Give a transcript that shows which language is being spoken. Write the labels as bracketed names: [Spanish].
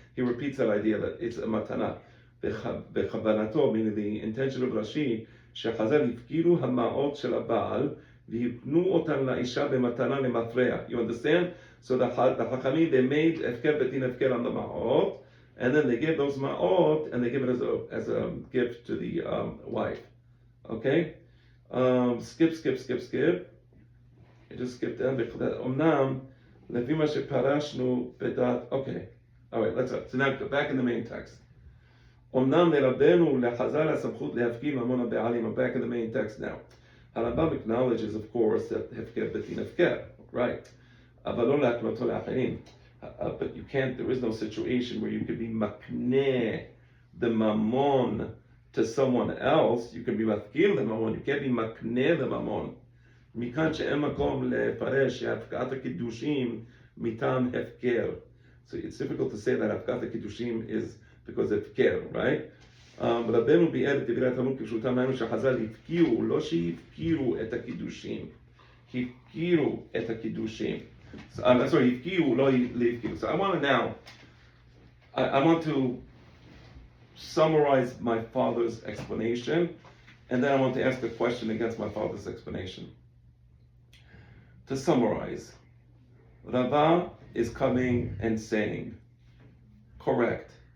[English] He repeats that idea that it's a matana. Meaning the intention of Rashi, [Hebrew] שחז"ל הפקירו המעות של הבעל ויתנו אותן לאישה במתנה למפרע. [English] You understand? So the Chachamim, they made [Hebrew] hefker betin hefker [English] on the ma'ot, and then they give those ma'ot and they give it as a gift to the wife. Okay? Skip. I just skipped down because Omnam, [Hebrew] לפי מה שפרשנו בדעת. [English] Okay, all right, let's so now go back in the main text. [Hebrew] Omnam לרבנו לחז"ל הסמכות להפקיד ממון הבעלים. [English] I'm back in the main text now. הרמב"ם acknowledges, of course, that hefker betin hefker, right? [Hebrew] אבל לא להקנותו לאחרים. [English] But you can't. There is no situation where you could be makneh the mamon to someone else. You can be mafkir the mamon. You can't be makneh the mamon. [Hebrew] מכאן שאין מקום לפרש שהפקעת הקידושים מטעם הפקר. [English] So it's difficult to say that הפקעת הקידושים is because of הפקר, right? [Hebrew] רבנו ביאר את דברי התלמוד כפשוטם, היינו שחז"ל הפקירו, לא שהפקירו את הקידושים, הפקירו את הקידושים. הפקירו, לא להפקירו. [English] So I want to summarize my father's explanation, and then I want to ask a question against my father's explanation. To summarize, Rava is coming and saying, correct.